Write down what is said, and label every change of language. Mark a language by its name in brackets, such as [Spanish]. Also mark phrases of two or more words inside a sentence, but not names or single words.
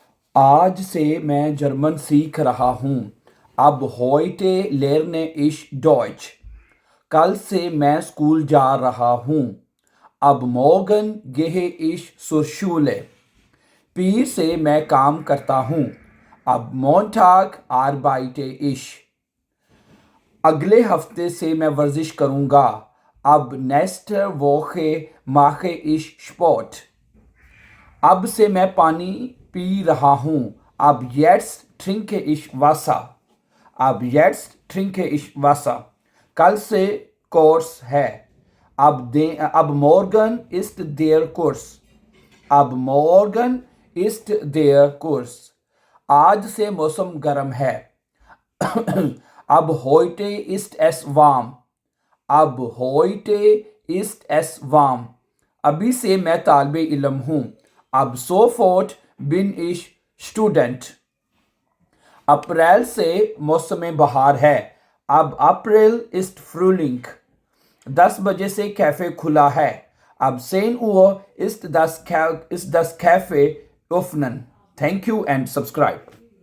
[Hindi] आज से मैं जर्मन सीख रहा हूँ। [German] अब heute lerne ich Deutsch। [Hindi] कल से मैं स्कूल जा रहा हूँ। [German] अब morgen gehe ich zur Schule। [Hindi] पीर से मैं काम करता हूँ। [German] ab Montag arbeite ich. [Hindi] अगले हफ्ते से मैं वर्जिश करूँगा। [German] अब nächste Woche mache ich Sport। [Hindi] अब से मैं पानी पी रहा हूँ। [German] अब jetzt trinke ich Wasser। अब jetzt trinke ich Wasser। [Hindi] कल से कोर्स है। [German] अब morgen ist der Kurs। अब morgen ist der Kurs। [Hindi] आज से मौसम गर्म है। [German] ab heute ist es warm. अब heute ist es warm। [Hindi] अभी से मैं तालिबे इल्म हूँ। [German] अब sofort bin ich Student। [Hindi] अप्रैल से मौसम बहार है। [German] ab April ist Frühling. [Hindi] 10 बजे से कैफे खुला है। [German] अब 10 Uhr ist das Café öffnen। [English] Thank you and subscribe।